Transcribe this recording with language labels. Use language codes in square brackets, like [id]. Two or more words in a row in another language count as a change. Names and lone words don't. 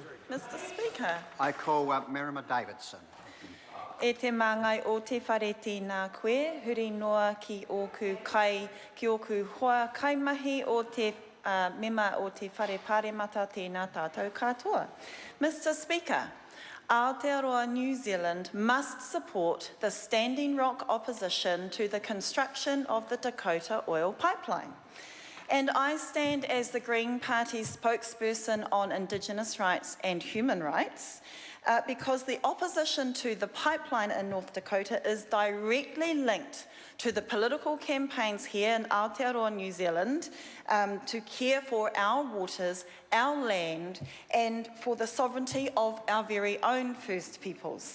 [en] Mr Speaker. I call Merrimer Davidson. [mi] E te māngai o te whare tēnā koe, huri noa ki oku hoa kaimahi o te mema o te whare pāremata tēnā tātou katoa. [en] Mr Speaker, Aotearoa New Zealand must support the Standing Rock opposition to the construction of the Dakota oil pipeline. And I stand as the Green Party's spokesperson on Indigenous rights and human rights because the opposition to the pipeline in North Dakota is directly linked to the political campaigns here in Aotearoa, New Zealand, to care for our waters, our land, and for the sovereignty of our very own First Peoples.